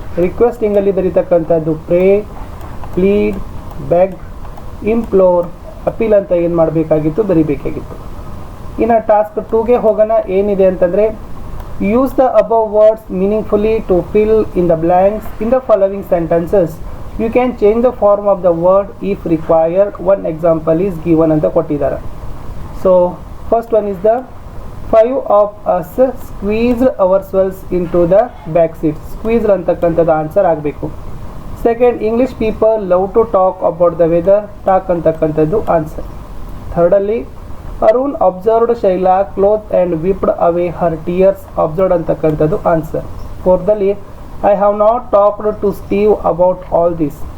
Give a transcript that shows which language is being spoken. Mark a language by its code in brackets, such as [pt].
[kn] ರಿಕ್ವೆಸ್ಟಿಂಗಲ್ಲಿ ಬರೀತಕ್ಕಂಥದ್ದು pray, plead, beg, ಇಂಪ್ಲೋರ್, appeal ಅಂತ ಏನು ಮಾಡಬೇಕಾಗಿತ್ತು? ಬರೀಬೇಕಾಗಿತ್ತು. ಇನ್ನು ಟಾಸ್ಕ್ 2ಗೆ ಹೋಗೋಣ. ಏನಿದೆ ಅಂತಂದರೆ [en] Use the above words meaningfully to fill in the blanks in the following sentences. You can change the form of the word if required. One example is given [kn] ಅಂತ ಕೊಟ್ಟಿದ್ದಾರೆ. [en] So first one is the 5 of us squeezed ourselves into the back seat. Squeezed [kn] ಅಂತಕ್ಕಂಥದ್ದು answer ಆಗಬೇಕು. [en] Second, English people love to talk about the weather. Talk [kn] ಅಂತಕ್ಕಂಥದ್ದು [en] Answer. ಥರ್ಡಲ್ಲಿ Arun observed Shaila cloth and wiped away her tears. Observed [kn] ಅಂತಕ್ಕಂಥದ್ದು [en] Answer. ಫೋರ್ದಲ್ಲಿ I have not talked to Steve about all this.